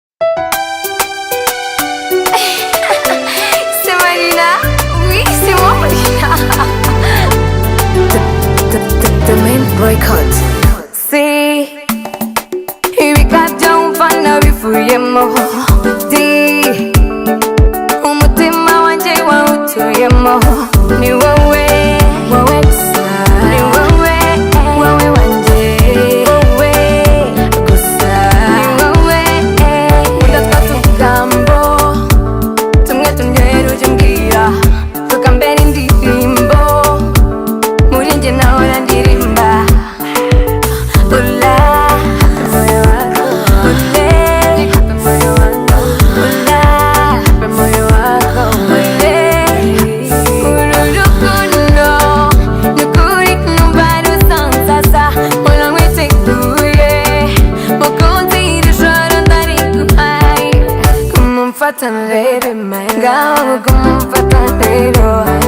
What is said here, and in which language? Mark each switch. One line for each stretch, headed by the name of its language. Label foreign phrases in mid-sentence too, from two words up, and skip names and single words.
French: C'est Marina. Oui, c'est moi, Marina.
English: The, the, the, the main record.
Kinyarwanda: Si, ibi kabyo wumva nabivuyemo. Di, umutima wanjye wawutuyemo. Ni wowe, wowe gusa. Ni wowe, wowe wanjye. Wowe gusa. Ni wowe, udatwata utugambo. Tumwe tumwe ujya umbwira. Vuga mbere indirimbo. Muri njye nahora ndirimba.
Swahili: Hola, moyo wako. Ole, moyo wako. Hola, moyo wako. Ole,
Kinyarwanda: uru rukundo ni ukuri numva rusanzaza. Mpora nkwiteguye. Mukunzi, iri joro ndariguhaye. Kumumfata ndebe,
English: my love.
Kinyarwanda: Ngaho kumumfata rero.